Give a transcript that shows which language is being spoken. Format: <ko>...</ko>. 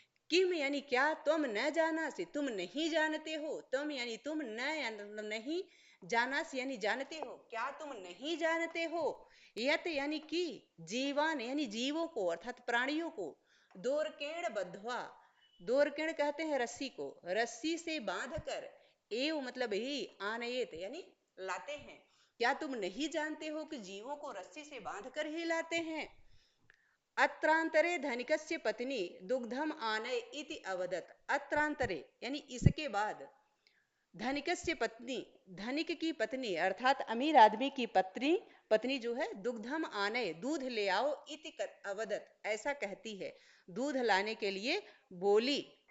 <hi>किम यानी क्या, तुम न जानासी तुम नहीं जानते हो, तुम यानी तुम, न नहीं, जानासी यानी जानते हो, क्या तुम नहीं जानते हो, यत यानी कि, जीवान यानी जीवों को अर्थात प्राणियों को, दोरकेण बद्ध्वा, दोरकेण कहते हैं रस्सी को, रस्सी से बांध कर, एव मतलब ही, आनयेत यानी लाते हैं, क्या तुम नहीं जानते हो कि जीवों को रस्सी से बांध कर ही लाते हैं।</hi> <sa>अत्रांतरे धनिकस्य पत्नी दुग्धम आनय इति अवदत।</sa> <hi>अत्रांतरे यानी इसके बाद, धनिकस्य पत्नी, धनिक की पत्नी अर्थात अमीर आदमी की पत्नी, पत्नी जो है, दुग्धम आनय दूध ले आओ, इति अवदत ऐसा कहती है, दूध लाने के लिए बोली।</hi>